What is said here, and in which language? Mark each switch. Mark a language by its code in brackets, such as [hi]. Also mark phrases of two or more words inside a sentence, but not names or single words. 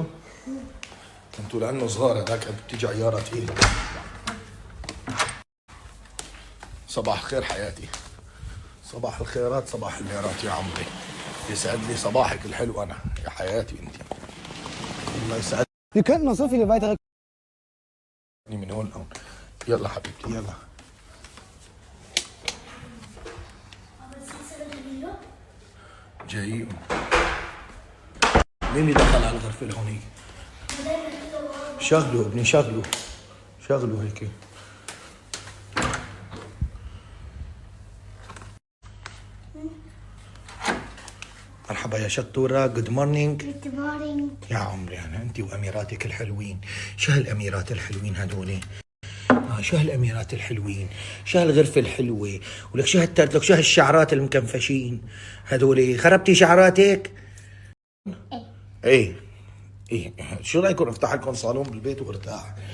[ar] كنتوا لأنه صغار هذاك بتيجي عيارة ثقيلة. صباح الخير حياتي، صباح الخيرات، صباح الميرات يا عمري. يسعد لي صباحك الحلو أنا يا حياتي أنت. الله يسعدني. [de] Wir könnten noch so viele weitere. [ar] من هون لهون. يلا حبيبتي يلا. جايين. مين اللي دخل على الغرفة لهونيك؟ شغلوا ابني، شغلوا هيك. مرحبا يا شطورة، [en] Good morning. Good morning. [ar] يا عمري أنا أنت وأميراتك الحلوين. شو هالأميرات الحلوين هذول؟ شو هالأميرات الحلوين؟ شو هالغرفة الحلوة؟ ولك شو هالترتلك؟ شو هالشعرات المكنفشين هذول؟ خربتي شعراتك؟ ايه شو رايكم افتح لكم صالون بالبيت وارتاح؟